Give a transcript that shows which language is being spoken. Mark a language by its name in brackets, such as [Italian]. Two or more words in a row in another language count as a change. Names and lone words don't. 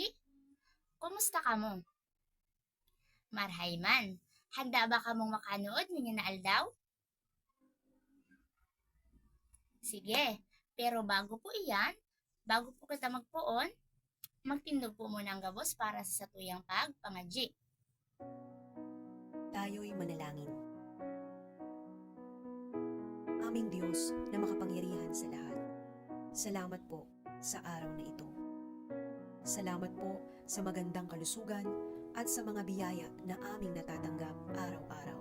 [Bikol] Kumusta ka mo? Marhay man. Handa ba ka mong makanood niya na aldaw? Sige, pero bago po kita magpuon, magtindog po muna ang gabos para sa satuyang pagpangadji. [Filipino] Tayo'y manalangin. Aming Diyos na makapangyarihan sa lahat, salamat po sa araw na ito. Salamat po sa magandang kalusugan at sa mga biyaya na aming natatanggap araw-araw.